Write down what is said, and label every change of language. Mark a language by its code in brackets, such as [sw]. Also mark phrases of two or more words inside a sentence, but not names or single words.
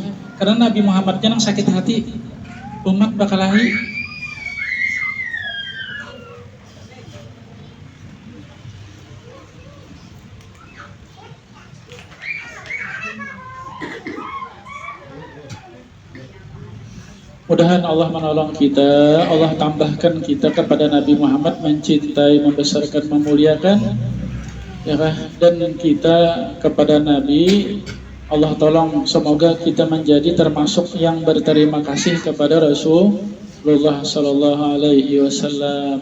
[id] Karena Nabi Muhammadnya yang sakit hati, umat bakalahi. Mudahan Allah menolong kita, Allah tambahkan kita kepada Nabi Muhammad, mencintai, membesarkan, memuliakan, ya kah? Dan kita kepada Nabi, Allah tolong semoga kita menjadi termasuk yang berterima kasih kepada Rasulullah [ar] Sallallahu Alaihi Wasallam.